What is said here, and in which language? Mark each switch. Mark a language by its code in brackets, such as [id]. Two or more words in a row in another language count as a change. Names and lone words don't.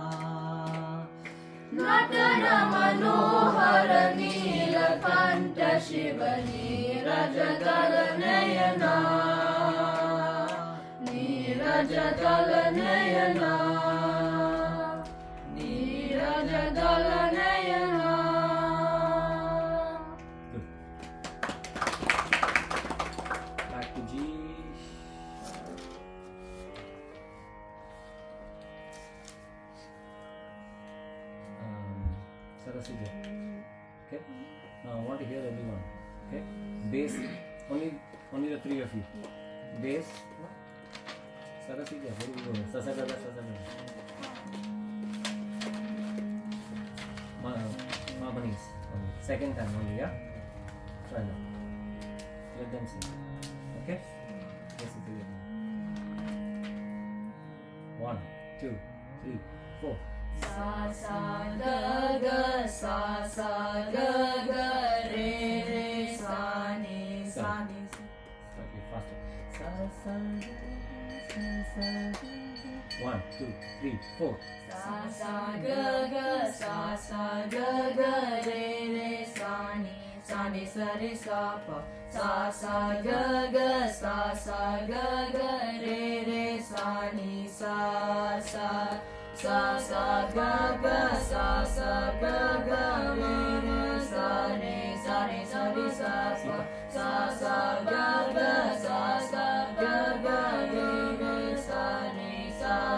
[sa] नटन मनोहर नीलकण्ठ शिव नीरज दल नयना नीरज दल नयना नीरज दल नयना. [en] Back to G. Sarasija. Okay. Now I want to hear everyone. Okay. Bass. Only the three of you. Bass. Sarasija. Very good. Sasagada. Mabanis. Second time only. Yeah. Try now. Let them sing. Okay? Yes, it is. 1, 2, 3, 4. Sa sa ga ga sa sa ga ga re re sa ni sa ni. Slightly faster. Sa sa ga sa 1, 2, 3, 4. sa sa ga ga sa sa ga ga re re sa ni sa re sa pa sa sa ga ga sa sa ga ga re re sa ni sa sa ga ga sa sa ga ga re re sa ni sa re sa pa sa sa ga ga sa sa ga ga re re sa ni sa